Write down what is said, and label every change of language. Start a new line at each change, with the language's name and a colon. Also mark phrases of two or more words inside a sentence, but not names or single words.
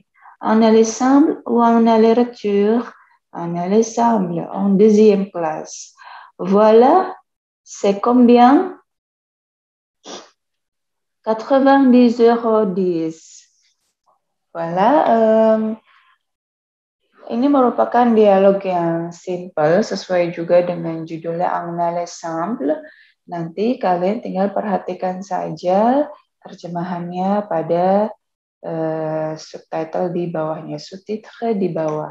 French: En aller-simple ou en aller-retour? En aller-simple, en deuxième classe. Voilà, c'est combien? 90 €. Voilà,
Indonesian: ini merupakan dialog yang simple, sesuai juga dengan judulnya En aller-simple. Nanti kalian tinggal perhatikan saja terjemahannya pada subtitle di bawahnya, subtitre di bawah.